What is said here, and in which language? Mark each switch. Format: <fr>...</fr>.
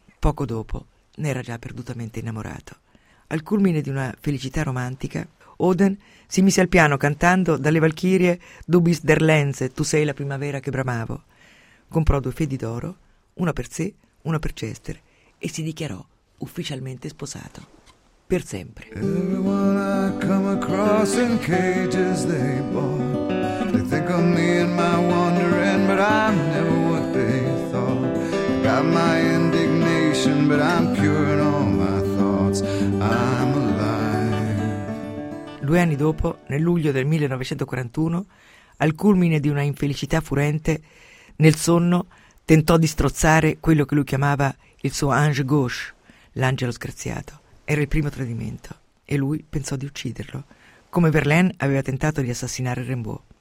<it>Poco dopo ne era già perdutamente innamorato. Al culmine di una felicità romantica, Oden si mise al piano cantando dalle Valchirie</it> <de>Du bist der Lenz,</de> <it>tu sei la primavera che bramavo. Comprò 2 fedi d'oro, una per sé, una per Chester, e si dichiarò ufficialmente sposato. Per sempre.</it> <en>Everyone I come across in cages they bought. They think of me and my wandering, but I'm never what they thought. Got my indignation, but I'm pure in all my thoughts. I'm alive.</en> <it>2 anni dopo, nel luglio del 1941, al culmine di una infelicità furente, nel sonno tentò di strozzare quello che lui chiamava il suo</it> <fr>ange gauche,</fr> <it>l'angelo sgraziato. Era il primo tradimento e lui pensò di ucciderlo, come Verlaine aveva tentato di assassinare Rimbaud.</it>